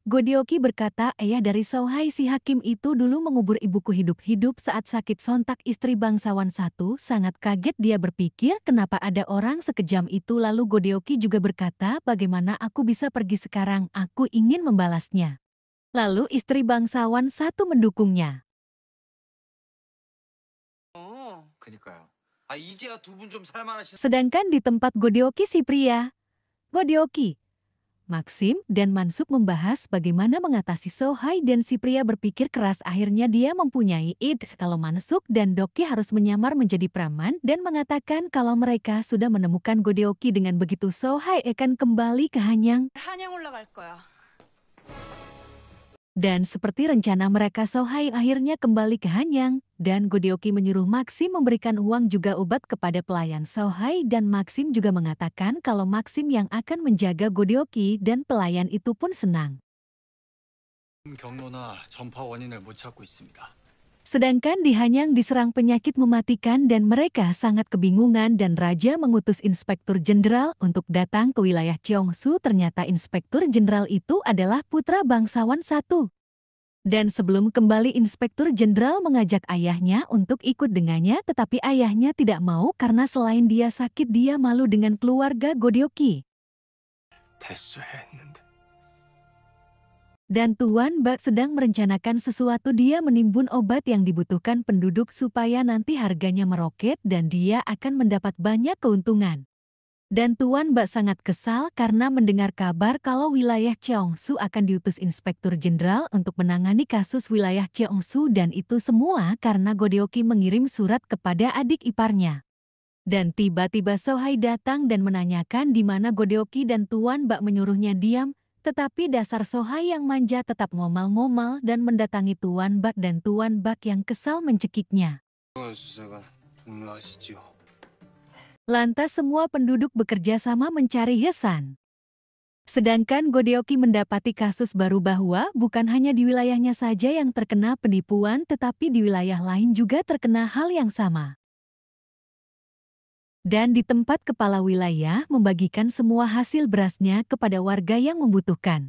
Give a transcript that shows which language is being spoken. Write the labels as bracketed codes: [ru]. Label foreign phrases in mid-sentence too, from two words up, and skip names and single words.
[id] Godioki berkata ayah dari Sohai si hakim itu dulu mengubur ibuku hidup-hidup saat sakit. Sontak istri bangsawan satu sangat kaget, dia berpikir kenapa ada orang sekejam itu. Lalu Godioki juga berkata bagaimana aku bisa pergi sekarang, aku ingin membalasnya. Lalu istri bangsawan satu mendukungnya. [ko] 그니까요. 이제야 두 분 좀 살만하시. [id] Sedangkan di tempat Godioki si pria, Godioki, Maxim dan Mansuk membahas bagaimana mengatasi Sohai dan si pria berpikir keras. Akhirnya dia mempunyai ide kalau Mansuk dan Doki harus menyamar menjadi praman dan mengatakan kalau mereka sudah menemukan Godioki. Dengan begitu Sohai akan kembali ke Hanyang. [ko] 한양 올라갈 거야. [id] Dan seperti rencana mereka, Sohai akhirnya kembali ke Hanyang dan Godioki menyuruh Maxim memberikan uang juga obat kepada pelayan Sohai dan Maxim juga mengatakan kalau Maxim yang akan menjaga Godioki dan pelayan itu pun senang. [ko] 경로나 전파 원인을 못 찾고 있습니다. [id] Sedangkan di Hanyang diserang penyakit mematikan dan mereka sangat kebingungan dan raja mengutus inspektur jenderal untuk datang ke wilayah Cheongsu. Ternyata inspektur jenderal itu adalah putra bangsawan satu. Dan sebelum kembali inspektur jenderal mengajak ayahnya untuk ikut dengannya, tetapi ayahnya tidak mau karena selain dia sakit dia malu dengan keluarga Godioki. [ko] 됐어야 했는데. [id] Dan Tuan Bak sedang merencanakan sesuatu, dia menimbun obat yang dibutuhkan penduduk supaya nanti harganya meroket dan dia akan mendapat banyak keuntungan. Dan Tuan Bak sangat kesal karena mendengar kabar kalau wilayah Cheongsu akan diutus inspektur jenderal untuk menangani kasus wilayah Cheongsu, dan itu semua karena Godioki mengirim surat kepada adik iparnya. Dan tiba-tiba Sohai datang dan menanyakan di mana Godioki dan Tuan Bak menyuruhnya diam. Tetapi dasar Sohai yang manja tetap ngomel-ngomel dan mendatangi Tuan Bak, dan Tuan Bak yang kesal mencekiknya. [ko] 수사관 분노하시지요. [id] Lantas semua penduduk bekerja sama mencari Hesan. Sedangkan Godioki mendapati kasus baru bahwa bukan hanya di wilayahnya saja yang terkena penipuan, tetapi di wilayah lain juga terkena hal yang sama. Dan di tempat kepala wilayah membagikan semua hasil berasnya kepada warga yang membutuhkan.